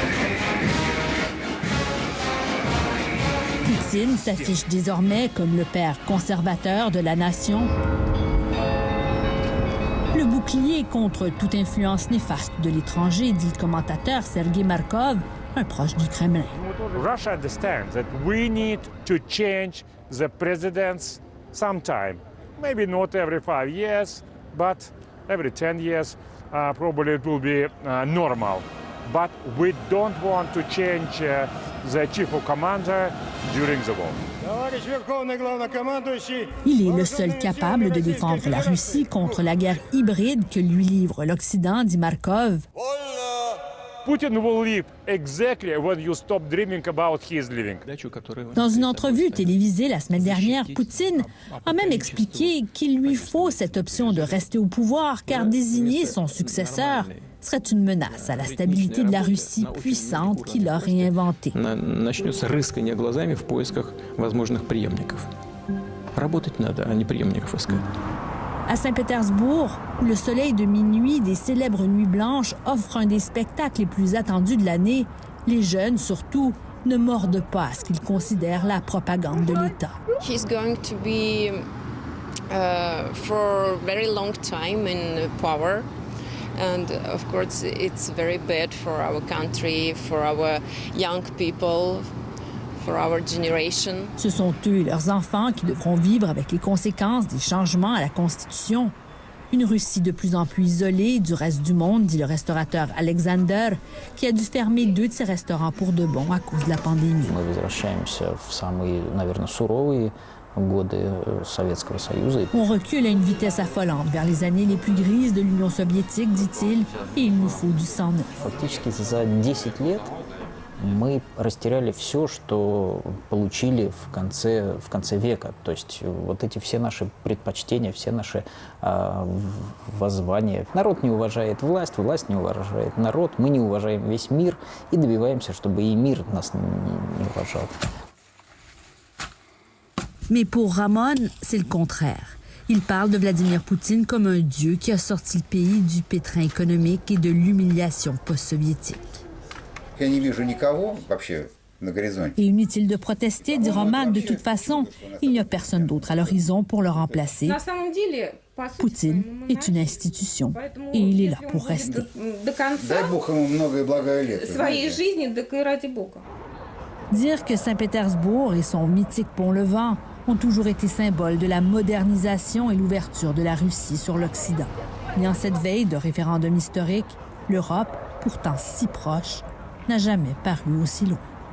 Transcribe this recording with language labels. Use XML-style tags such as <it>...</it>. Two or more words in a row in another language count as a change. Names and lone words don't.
<fr>Poutine s'affiche désormais comme le père conservateur de la nation. Le bouclier contre toute influence néfaste de l'étranger, dit le commentateur Sergei Markov, un proche du Kremlin.</fr> <en>Russia understands that we need to change the presidents sometime. Maybe not every 5 years, but every 10 years, probably it will be normal. But we don't want to change the chief of commander during the war.</en> <fr>Il est le seul capable de défendre la Russie contre la guerre hybride que lui livre l'Occident, dit Markov.</fr> <en>Putin will leave exactly when you stop dreaming about his living.</en> <fr>Dans une entrevue télévisée la semaine dernière, Poutine a même expliqué qu'il lui faut cette option de rester au pouvoir car désigner son successeur serait une menace à la stabilité de la Russie puissante qu'il a réinventée.</fr> <ru>Начнется рыскание глазами в поисках возможных преемников. Работать надо, а не преемников искать.</ru> <fr>À Saint-Pétersbourg, où le soleil de minuit des célèbres Nuits blanches offre un des spectacles les plus attendus de l'année, les jeunes, surtout, ne mordent pas à ce qu'ils considèrent la propagande de l'État.</fr> <en>He's going to be for a very long time in power. And of course, it's very bad for our country, for our young people, for our generation.</en> <fr>Ce sont eux et leurs enfants qui devront vivre avec les conséquences des changements à la Constitution. Une Russie de plus en plus isolée du reste du monde, dit le restaurateur Alexander, qui a dû fermer 2 de ses restaurants pour de bon à cause de la pandémie.</fr> <ru>Мы возвращаемся в самые, наверное, суровые годы Советского Союза.</ru> <fr>On recule à une vitesse affolante vers les années les plus grises de l'Union soviétique, dit-il, et il nous faut du sang neuf.</fr> <ru>Фактически за 10 лет мы растеряли все, что получили в конце века. То есть вот эти все наши предпочтения, все наши воззвания. Народ не уважает власть, власть не уважает народ, мы не уважаем весь мир и добиваемся, чтобы и мир нас не уважал.</ru> <fr>Mais pour Ramon, c'est le contraire. Il parle de Vladimir Poutine comme un dieu qui a sorti le pays du pétrin économique et de l'humiliation post-soviétique.</fr> <ru>Я не вижу никого вообще на горизонте.</ru> <fr>Et inutile de protester, dit Roman, de toute façon, il n'y a personne d'autre à l'horizon pour le remplacer. Poutine est une institution et il est là pour rester.</fr> <ru>Дай Бог ему много и благое лето.</ru> <fr>Dire que Saint-Pétersbourg et son mythique pont-Levant ont toujours été symboles de la modernisation et l'ouverture de la Russie sur l'Occident. Mais en cette veille de référendum historique, l'Europe, pourtant si proche, n'a jamais paru aussi loin.</fr>